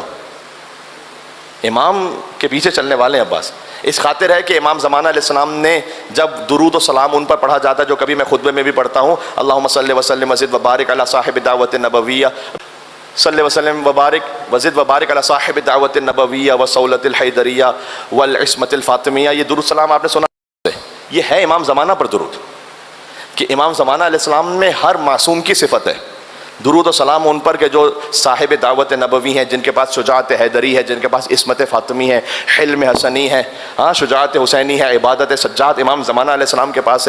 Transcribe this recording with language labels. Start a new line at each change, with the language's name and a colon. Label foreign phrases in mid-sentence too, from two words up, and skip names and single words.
Urdu: امام کے پیچھے چلنے والے ہیں عباس. اس خاطر ہے کہ امام زمانہ
Arabic: علیہ السلام
Urdu: نے جب درود و سلام ان پر پڑھا جاتا ہے, جو کبھی میں خطبے میں بھی پڑھتا ہوں,
Arabic: اللہم صلی وسلم وزد وبارک علی صاحب دعوت النبویہ, صلی وسلم وبارک وزد وبارک علی صاحب دعوت النبویہ وصولۃ الحیدریہ والعصمۃ الفاطمیہ.
Urdu: یہ درود سلام آپ نے سنا, یہ ہے امام زمانہ پر درود, کہ امام زمانہ
Arabic: علیہ السلام
Urdu: میں ہر معصوم کی صفت ہے. درود و سلام ان پر کہ جو صاحب دعوت نبوی ہیں, جن کے پاس شجاعت حیدری ہے, جن کے پاس عصمت فاطمی ہے, حلم حسنی ہے, شجاعت حسینی ہے, عبادت سجاد امام زمانہ
Arabic: علیہ السلام
Urdu: کے پاس ہے.